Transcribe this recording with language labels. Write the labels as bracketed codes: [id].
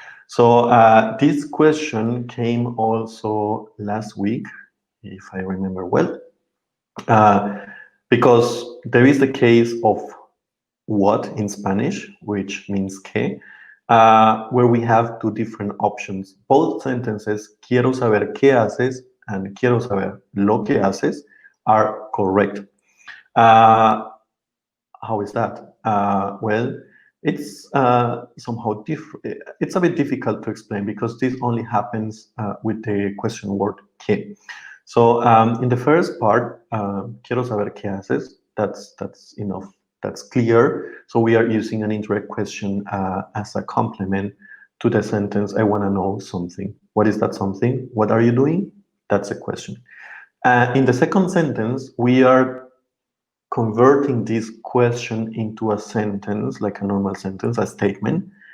[en] So this question came also last week, if I remember well, because there is the case of what in Spanish, which means que, where we have two different options. Both sentences, [es] quiero saber qué haces [en] and [es] quiero saber lo que haces, [en] are correct. How is that? Well, it's somehow different. It's a bit difficult to explain because this only happens with the question word que. So in the first part, [es] quiero saber qué haces. [en] That's enough. That's clear. So we are using an indirect question as a complement to the sentence. I want to know something. What is that something? What are you doing? That's a question. In the second sentence, we are converting this question into a sentence, like a normal sentence, a statement.